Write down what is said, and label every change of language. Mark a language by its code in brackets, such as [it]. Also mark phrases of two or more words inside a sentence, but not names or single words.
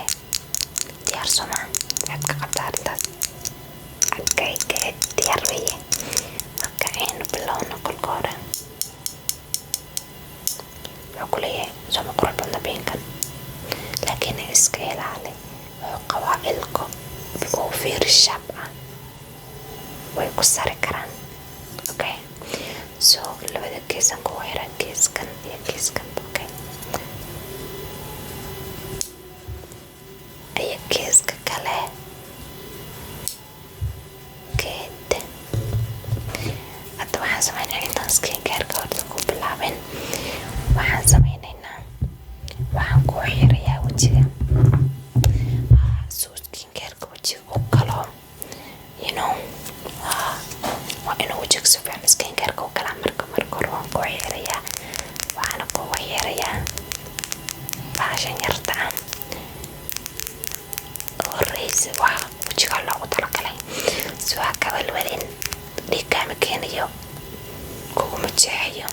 [so] Diyaar soo ma waxaad ka qabtaa arrintaas? [en] Okay, good, [so] diyaar weeye. Marka aynu bilowno kolka hore wuxuu ku leeyahay sooma qurux badna pinkan, laakiin iska ilaali, wuxuu qabaa ilko oo [en] very sharp [so] ah, way ku sari karaan. [en] Okay, so [so] labada geesan kugu xiran, geeskan iyo geeskan. Okay, iyo geeska kale. Good. Hadda waxaan sameynaa intaan skincare-ka horta ku bilaabin, waxaan sameynaynaa waxaan ku xirayaa wajiga so skincare-ka wajiga u galo, [en] you know, [so] waa inuu wajiga si fiican skincare-ka u galaa. marka hore waan ku xirayaa, waxaana kugu xirayaa bahashan yarta ah oo reysa waa wajiga loogu talagalay si waa ka walwalin, dhiig kaama keenayo, kuguma jeexayo.